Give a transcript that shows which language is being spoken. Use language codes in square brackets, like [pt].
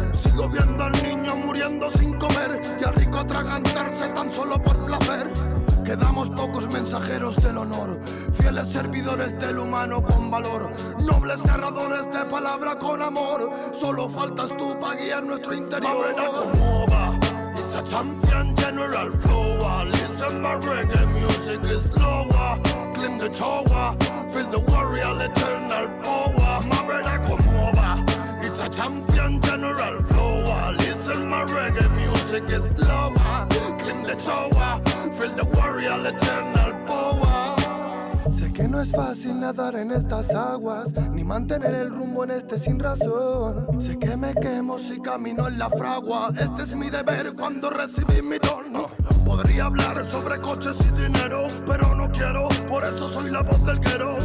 [es] Sigo viendo al niño muriendo sin comer y al rico atragantarse tan solo por placer. Quedamos pocos mensajeros del honor, fieles servidores del humano con valor, nobles narradores de palabra con amor. Solo faltas tú para guiar nuestro interior. Como va, [en] it's a champion general flow. Listen, my reggae music is slower. Claim the tower, feel the warrior eternal power. My brother, [es] como va, [en] it's a champion general flow. Listen, my reggae music is slower. Claim the tower, feel the warrior eternal power. [es] Sé que no es fácil nadar en estas aguas, ni mantener el rumbo en este sin razón. Sé que me quemo si camino en la fragua. Este es mi deber cuando recibí mi don. Podría hablar sobre coches y dinero, pero no quiero, por eso soy la voz del guero.